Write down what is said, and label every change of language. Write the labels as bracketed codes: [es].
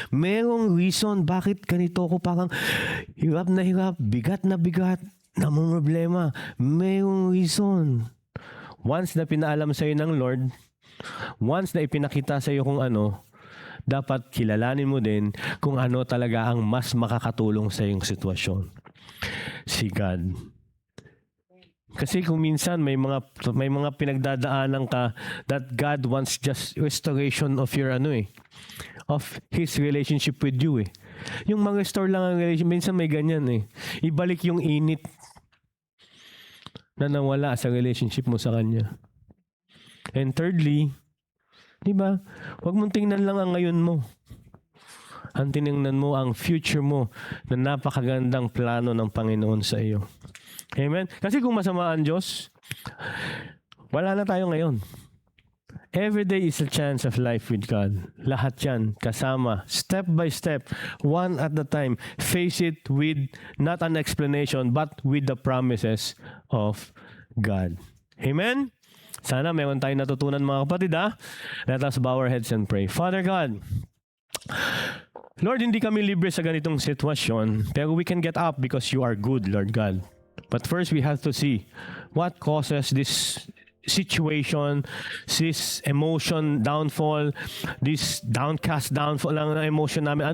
[tl] Merong reason bakit ganito ako parang hirap na hirap, bigat na bigat, namumroblema. Merong reason. Once na pinaalam sa iyo ng Lord, once na ipinakita sa iyo kung ano, dapat kilalanin mo din kung ano talaga ang mas makakatulong sa iyong sitwasyon. Si God. Kasi kung minsan may mga pinagdadaanan ka [en] that God wants just restoration of your of His relationship with you eh. [tl] Yung mag-restore lang ang relationship, minsan may ganyan eh. Ibalik yung init na nawala sa relationship mo sa Kanya. [en] And thirdly, diba? [tl] Huwag mong tingnan lang ang ngayon mo. Ang tinignan mo ang future mo na napakagandang plano ng Panginoon sa iyo. Amen? Kasi kung masama ang Diyos, wala na tayo ngayon. [en] Every day is a chance of life with God. [tl] Lahat yan, kasama, [en] step by step, one at a time. Face it with not an explanation, but with the promises of God. Amen? [tl] Sana meron tayong natutunan mga kapatid ha. [en] Let us bow our heads and pray. Father God, Lord, [tl] hindi kami libre sa ganitong sitwasyon, pero [en] we can get up because you are good, Lord God. But first we have to see what causes this situation, this emotion downfall, this downcast downfall lang ng emotion namin.